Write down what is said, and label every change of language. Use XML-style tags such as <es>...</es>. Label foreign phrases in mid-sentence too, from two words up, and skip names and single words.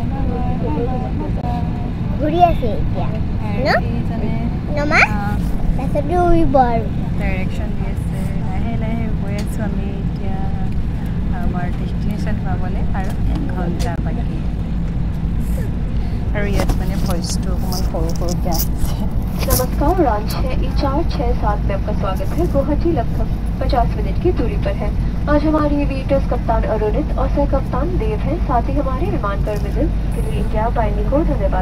<as>ঘূৰি আছে এতিয়া নমা তাৰপিছতে উৰিব আৰু ডাইৰেকশ্যন দি আছে লাহে লাহে গৈ আছোঁ আমি এতিয়া আমাৰ ডেষ্টিনেশ্যন পাবলৈ আৰু 1 ঘণ্টা বাকী আৰু ইয়াত মানে ভইচটো অকণমান সৰুকৈ আহিছে</as> <hi>नमस्कार उड़ान 6E467 में आपका स्वागत है। गुवाहाटी लगभग 50 मिनट की दूरी पर है। आज हमारे एविएटर्स कप्तान अरुणित और सह कप्तान देव हैं। साथ ही हमारे विमान टर्मिनल के लिए इंडिया बाइंग को धन्यवाद।</hi>